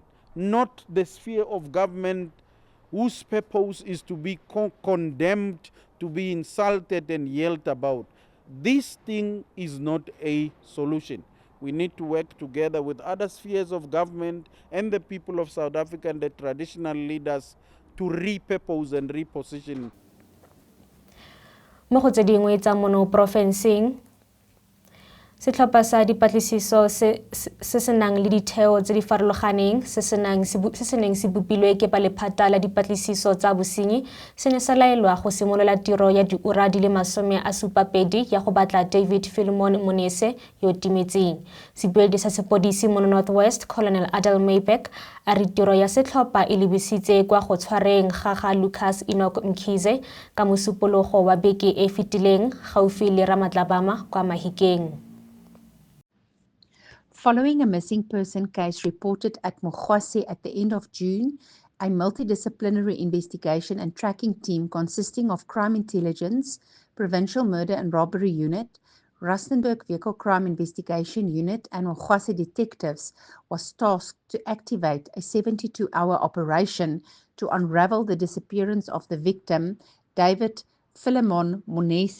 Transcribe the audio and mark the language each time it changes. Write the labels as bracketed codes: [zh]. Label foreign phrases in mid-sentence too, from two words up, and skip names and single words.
[en] Not the sphere of government whose purpose is to be condemned, to be insulted and yelled about. This thing is not a solution. We need to work together with other spheres of government and the people of South Africa and the traditional leaders to repurpose and reposition. [tn] Mo go tse dingwe tsa mono porofenseng, setlhopha sa dipatlisiso se se nang le ditheo tse di farologaneng se se neng se bopilwe ke ba lephata la dipatlisiso tsa bosenyi se ne sa laelwa go simolola tiro ya diura di le 72 ya go batla David Philemon Monese yo timetseng. Sebueledi sa sepodisi mo Northwest, Colonel Adel Maybeck, a re tiro ya setlhopha e lebisitse kwa go tshwareng ga Lucas Enoch Mkhize ka mosupologo wa beke e fetileng gaufi le Ramatlabama kwa Mahikeng. [en] Following a missing person case reported at Mokate at the end of June, a multidisciplinary investigation and tracking team consisting of Crime Intelligence, Provincial Murder and Robbery Unit, Rustenburg Vehicle Crime Investigation Unit, and Mokate detectives was tasked to activate a 72-hour operation to unravel the disappearance of the victim, David Philemon Monese.